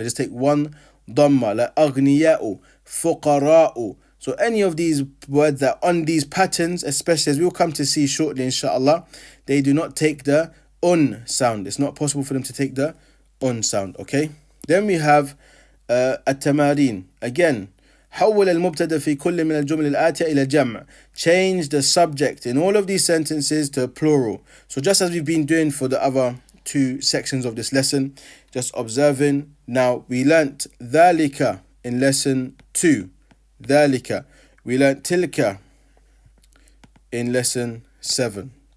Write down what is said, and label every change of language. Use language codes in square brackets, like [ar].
[en] They just take one dhamma, like aghniya'u, fuqara'u. So any of these words that are on these patterns, especially as we'll come to see shortly, inshallah, they do not take the sound. It's not possible for them to take the sound, okay? Then we have التمارين. [ar] Again, حول المبتدا في كل من الجمل الآتية إلى جمع. [en] Change the subject in all of these sentences to plural. So just as we've been doing for the other two sections of this lesson, just observing. Now we learnt ذلك in lesson 2. [ar] ذلك. [en] We learnt تلك in lesson 7.